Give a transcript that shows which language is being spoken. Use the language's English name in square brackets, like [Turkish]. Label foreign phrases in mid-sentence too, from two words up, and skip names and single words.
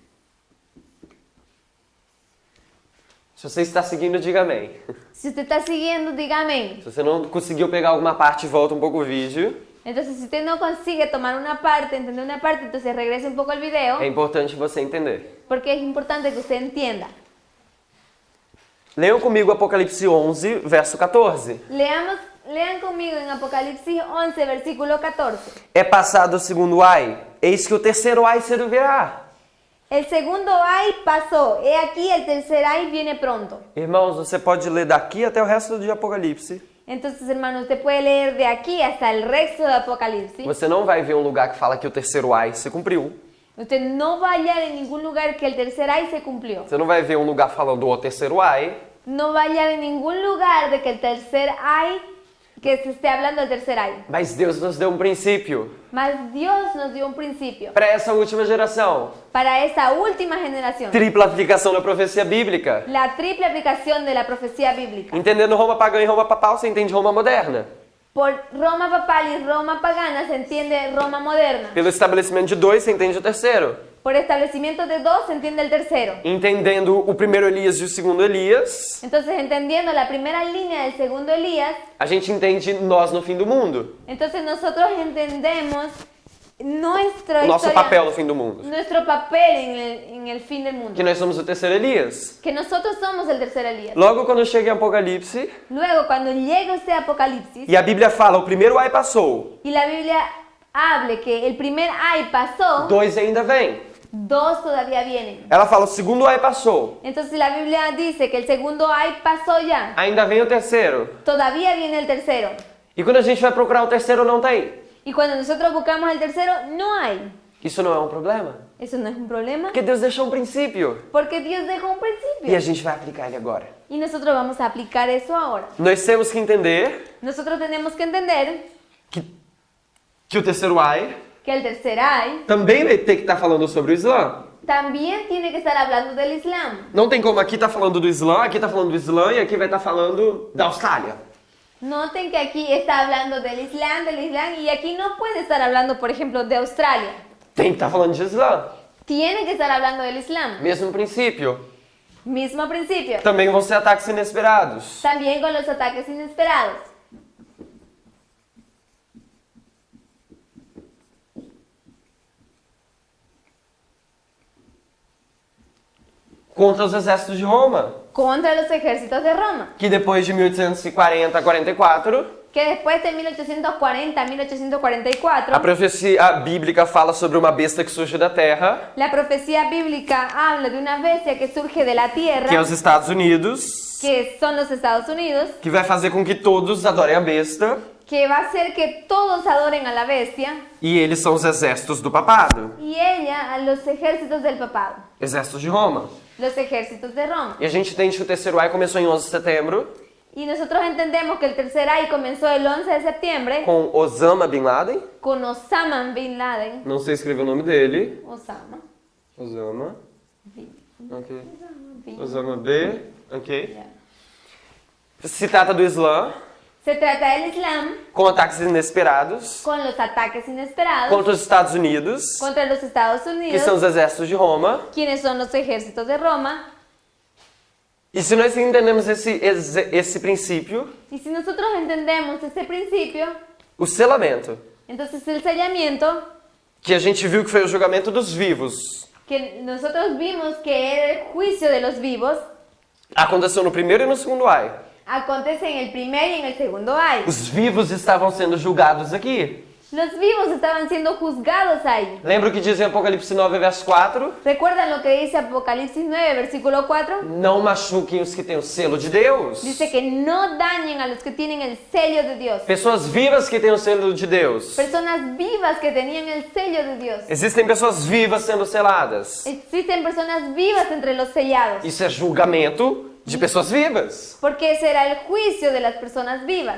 [Portuguese] Se você está seguindo, diga amém. [Spanish] Si usted está siguiendo, diga amén. [Portuguese] Se você não conseguiu pegar alguma parte, volta um pouco o vídeo. [Spanish] Entonces, si usted no consigue tomar una parte, entender una parte, entonces regrese un poco al video, [Portuguese] É importante você entender. [Spanish] porque es importante que usted entienda. [Portuguese] Leiam comigo Apocalipse 11, verso 14. [Spanish] Lean conmigo en Apocalipsis 11, versículo 14. [Portuguese] É passado o segundo ai, eis que o terceiro ai servirá. [Spanish] El segundo ay pasó, he aquí el tercer ay viene pronto. [Portuguese] Irmãos, você pode ler daqui até o resto de Apocalipse. [Spanish] Entonces, hermano, usted puede leer de aquí hasta el resto de Apocalipsis. [Portuguese] Você não vai ver um lugar que fala que o terceiro ai se cumpriu. [Spanish] Usted no va a hallar en ningún lugar que el tercer ay se cumplió. [Portuguese] Você não vai ver um lugar falando o terceiro ai. [Spanish] No va a hallar en ningún lugar de que el tercer ay, que se esté hablando del tercer ay. [Portuguese] Mas Deus nos deu um princípio [Spanish] Mas Dios nos dio un principio [Portuguese] para essa última geração. [Spanish] para esta última generación. [Portuguese] Tripla aplicação da profecia bíblica. [Spanish] La triple aplicación de la profecía bíblica. [Portuguese] Entendendo Roma pagã e Roma papal, você entende Roma moderna. [Spanish] Por Roma papal y Roma pagana se entiende Roma moderna. [Portuguese] Pelo estabelecimento de 2, você entende o terceiro. [Spanish] Por establecimiento de 2 se entiende el tercero. [Portuguese] Entendendo o primeiro Elias e o segundo Elias, [Spanish] Entonces, entendiendo la primera línea del segundo Elías, [Portuguese] a gente entende nós no fim do mundo. [Spanish] entonces nosotros entendemos nuestra [Portuguese] O nosso [Spanish] historia, [Portuguese] papel no fim do mundo. [Spanish] nuestro papel en el fin del mundo. [Portuguese] Que nós somos o terceiro Elias. [Spanish] Que nosotros somos el tercer Elías. [Portuguese] Logo quando chega em Apocalipse, [Spanish] Luego, cuando llega este Apocalipsis [Portuguese] e a Bíblia fala, o primeiro ai passou, [Spanish] y la Biblia hable que el primer ay pasó, [Portuguese] 2 ainda vem. [Spanish] 2 todavía vienen. [Portuguese] Ela fala, o segundo ai passou, [Spanish] Entonces la Biblia dice que el segundo ay pasó ya. [Portuguese] ainda vem o terceiro. [Spanish] Todavía viene el tercero. [Portuguese] E quando a gente vai procurar o terceiro, não tem. [Spanish] Y cuando nosotros buscamos el tercero, no hay. [Portuguese] Isso não é um problema. [Spanish] Eso no es un problema. [Portuguese] Porque Deus deixou um princípio. [Spanish] Porque Dios dejó un [Portuguese] E a [Spanish] principio. [Portuguese] gente vai aplicar ele agora. [Spanish] Y nosotros vamos a aplicar eso ahora. [Portuguese] Nós temos que entender [Spanish] Nosotros tenemos que entender [Portuguese] que o terceiro ai [Spanish] que el tercer ay [Portuguese] também vai ter que estar falando sobre o Islã. [Spanish] también tiene que estar hablando del Islam. [Portuguese] Não tem como aqui tá falando do Islã, aqui tá falando do Islã e aqui vai estar falando da Austrália. [Spanish] Noten que aquí está hablando del Islam, y aquí no puede estar hablando, por ejemplo, de Australia. [Portuguese] Tem que estar falando de Islã. [Spanish] Tiene que estar hablando del Islam. [Portuguese] Mesmo princípio. [Spanish] Mismo principio. [Portuguese] Também vão ser ataques inesperados. [Spanish] También con los ataques inesperados. [Portuguese] Contra os exércitos de Roma, [Spanish] Contra los ejércitos de Roma. [Portuguese] que depois de 1840 a 44, [Spanish] Que después de 1840 1844, [Portuguese] a profecia bíblica fala sobre uma besta que surge da terra, [Spanish] la profecía bíblica habla de una bestia que surge de la tierra, [Portuguese] que é os Estados Unidos, [Spanish] que son los Estados Unidos, [Portuguese] que vai fazer com que todos adorem a besta, [Spanish] que va a hacer que todos adoren a la bestia, [Portuguese] e eles são os exércitos do papado, [Spanish] y ella a los ejércitos del papado, [Portuguese] exércitos de Roma. [Spanish] los ejércitos de Roma. [Portuguese] E a gente entende que o terceiro ai começou em 11 de setembro, [Spanish] Y nosotros entendemos que el tercer ay comenzó el 11 de septiembre [Portuguese] com Osama Bin Laden, [Spanish] con Osama Bin Laden. [Portuguese] não sei escrever o nome dele, Osama Osama, Bin, ok, Bin. Osama B, ok. Yeah. Se trata do Islã, [Spanish] Se trata del Islam [Portuguese] com ataques inesperados [Spanish] con los ataques inesperados [Portuguese] contra os Estados Unidos, [Spanish] contra los Estados que Unidos, [Portuguese] são os exércitos de Roma. [Spanish] quienes son los ejércitos de Roma. [Portuguese] E se nós entendemos esse princípio, [Spanish] Y si nosotros entendemos este principio, [Portuguese] o selamento, [Spanish] entonces el sellamiento, [Portuguese] que a gente viu que foi o julgamento dos vivos, [Spanish] que nosotros vimos que era el juicio de los vivos, [Portuguese] aconteceu no primeiro e no segundo ai. [Spanish] acontece en el primer y en el segundo ay. [Portuguese] Os vivos estavam sendo julgados aqui. [Spanish] Los vivos estaban siendo juzgados ahí. [Portuguese] Lembra o que diz em Apocalipse 9, verso 4? [Spanish] ¿Recuerdan lo que dice Apocalipsis 9, versículo 4? [Portuguese] Não machuquem os que têm o selo de Deus. [Spanish] Dice que no dañen a los que tienen el sello de Dios. [Portuguese] Pessoas vivas que têm o selo de Deus. [Spanish] Personas vivas que tenían el sello de Dios. [Portuguese] Existem pessoas vivas sendo seladas. [Spanish] Existen personas vivas entre los sellados. [Portuguese] Isso é julgamento de pessoas vivas. [Spanish] Porque ese era el juicio de las personas vivas.